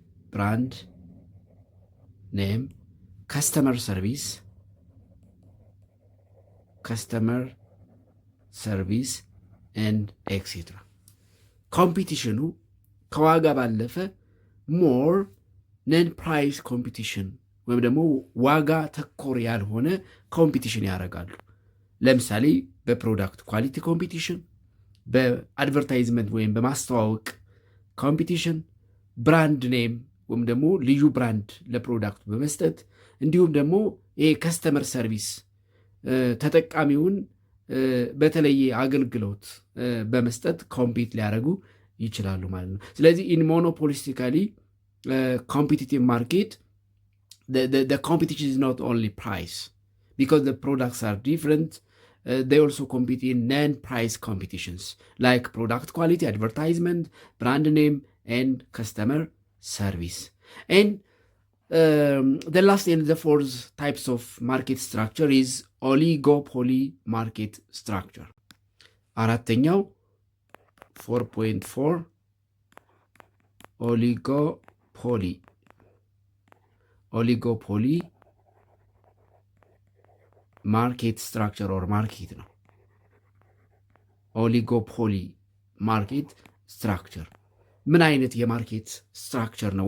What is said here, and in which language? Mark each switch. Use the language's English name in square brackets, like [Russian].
[English] brand name, customer service and etc. [Amharic] ኮምፒቲሽኑ ከዋጋ ባለፈ ሞር ነን ፕራይስ ኮምፒቲሽን ወይም ደግሞ ዋጋ ተኮር ያልሆነ ኮምፒቲሽን ያደርጋሉ። ለምሳሌ በፕሮዳክት ኳሊቲ ኮምፒቲሽን፣ በአድቨርታይዝመንት ወይም በማስተዋወቅ ኮምፒቲሽን፣ ብራንድ ኔም ወይም ደግሞ ልዩ ብራንድ ለፕሮዳክቱ በመስጠት እንዲሁም ደግሞ ይሄ ከስተመር ሰርቪስ ተጠቃሚውን በተለየ አገልግሎት በመስጠት ኮምፒት ሊያደርጉ ይችላሉ ማለት ነው። ስለዚህ ኢን ሞኖፖሊስቲካሊ ኮምፒቲቲቭ ማርኬት [English] the competition is not only price because the products are different. They also compete in non-price competitions like product quality, advertisement, brand name, and customer service. And the last and the fourth types of market structure is oligopoly market structure. [Amharic] አራተኛው 4.4 ኦሊጎፖሊ ማርኬት ስትራክቸር ኦር ማርኬት ነው። ኦሊጎፖሊ ማርኬት ስትራክቸር ምን አይነት የማርኬት ስትራክቸር ነው?